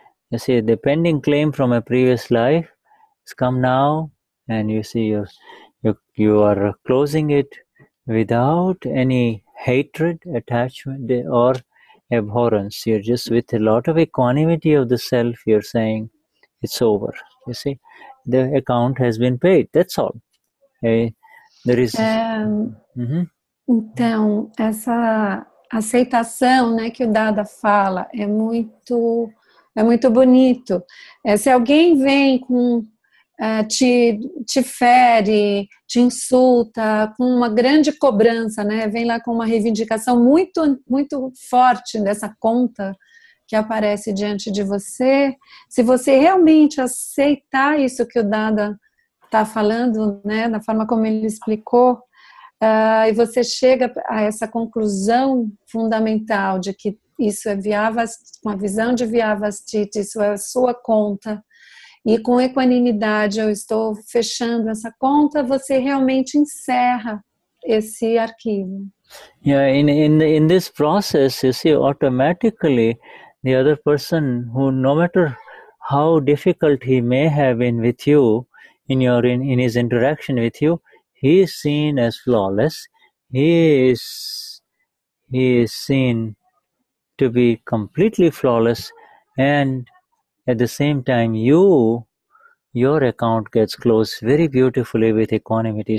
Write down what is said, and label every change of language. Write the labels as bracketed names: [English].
[English] You see, the pending claim from a previous life has come now, and you see you are closing it without any hatred, attachment, or abhorrence. You're just, with a lot of equanimity of the self, you're saying, it's over. You see, the account has been paid. That's all. There is. [Portuguese] Então, essa aceitação, né, que o Dada fala é muito bonito. Se alguém vem com te fere, te insulta, com uma grande cobrança, né, vem lá com uma reivindicação muito, muito forte dessa conta que aparece diante de você, se você realmente aceitar isso que o Dada está falando, né, da forma como ele explicou, e você chega a essa conclusão fundamental de que isso é vyavasthit, com a visão de vyavasthit, isso é a sua conta, e com equanimidade eu estou fechando essa conta, você realmente encerra esse arquivo. [English] Yeah, in this process, you see, automatically the other person, who, no matter how difficult he may have been with you in his interaction with you, he is seen as flawless. He is seen to be completely flawless, and at the same time, your account gets closed very beautifully with equanimity.